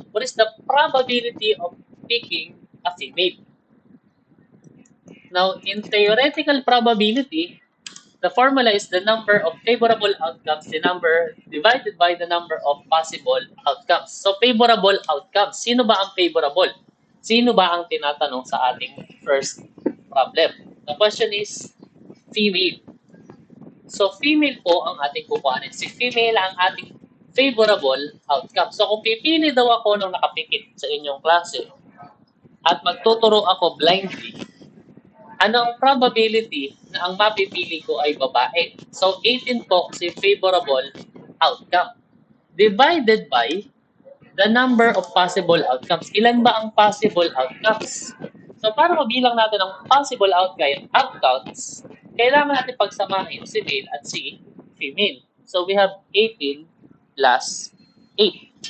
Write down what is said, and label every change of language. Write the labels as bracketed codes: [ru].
[en] What is the probability of picking a female? Now, in theoretical probability, the formula is the number of favorable outcomes, the number divided by the number of possible outcomes. So, favorable outcomes. [tl] Sino ba ang favorable? Sino ba ang tinatanong sa ating first problem? [en] The question is female. [tl] So, female po ang ating kukuhanin. Si female ang ating favorable outcome. So, kung pipili daw ako nung nakapikit sa inyong klase at magtuturo ako blindly, anong probability na ang mapipili ko ay babae? [en] So, 18 po si favorable outcome. Divided by the number of possible outcomes. [tl] Ilan ba ang possible outcomes? So, para mabilang natin ang possible outcomes, kailangan natin pagsamahin si male at si female. [en] So, we have 18 plus 8.